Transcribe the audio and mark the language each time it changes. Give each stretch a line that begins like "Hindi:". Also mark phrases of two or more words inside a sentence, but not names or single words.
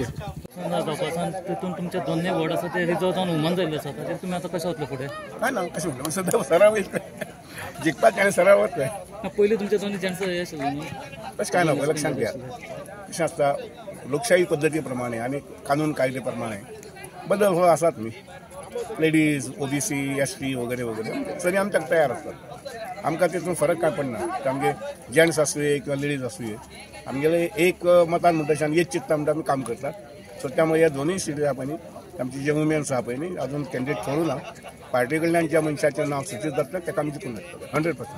Konkani: जावपासान तितून तुमचे दोनूय वॉर्ड आसा ते रिजर्व जावन हुमन जाल्ले आसा ताचेर तुमी आतां कशें वतले फुडें काय ना कशें म्हणलं सद्या सराव जिखपाक आनी सराव वतले पयलीं तुमचे दोनूय जेंट्स हे आशिल्ले न्ही तशें काय ना लक्षात घ्या कशें आसता लोकशाही पद्दती प्रमाणे आणि कानून कायदे प्रमाणे बदल हो आसात न्ही लेडीज OBC ST वगैरे वगैरे सरी आमच्याक तयार असतात आमकां तितून फरक काय पडना आमगे जेंट्स आसूये किंवा लेडीज आसूये आमगेले एक मतान म्हणटा एक चित्ता म्हणटा आमी काम करतात सो त्यामुळे ह्या दोनूय सीटी आहा पळय न्ही आमची जे वुमेन्स आहा पळय न्ही अजून कॅन्डिडेट ठरूना पार्टी कडल्यान ज्या मनशाचें नांव सूचित जातलें ताका आमी जिखून हाडटले 100%.